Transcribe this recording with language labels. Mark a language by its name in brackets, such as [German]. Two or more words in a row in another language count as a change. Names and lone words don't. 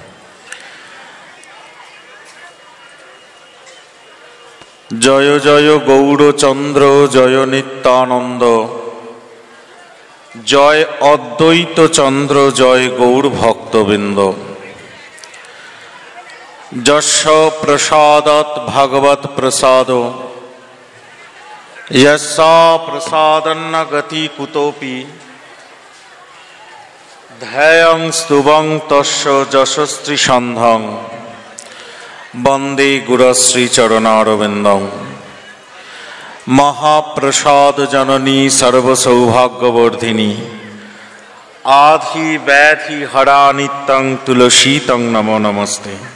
[Bangla] জয় জয় গৌরচন্দ্র জয় নিত্যানন্দ, জয় অদ্বৈত চন্দ্র জয় গৌর ভক্তবৃন্দ। [Sanskrit] যস্য প্রসাদাৎ ভগবৎ প্রসাদ, যস্যা প্রসাদন্ন গতি কুতোপি, ধ্যায়ং স্তুবং তস্য যশস্ত্রী সন্ধং, বন্দে গুরশ্রী চরণারবিন্দং। মহাপ্রসাদ জননী সর্বসৌভাগ্যবর্ধিনী, আধি ব্যাধি হরা নিত্যং তুলসীতং নমো নমস্তে।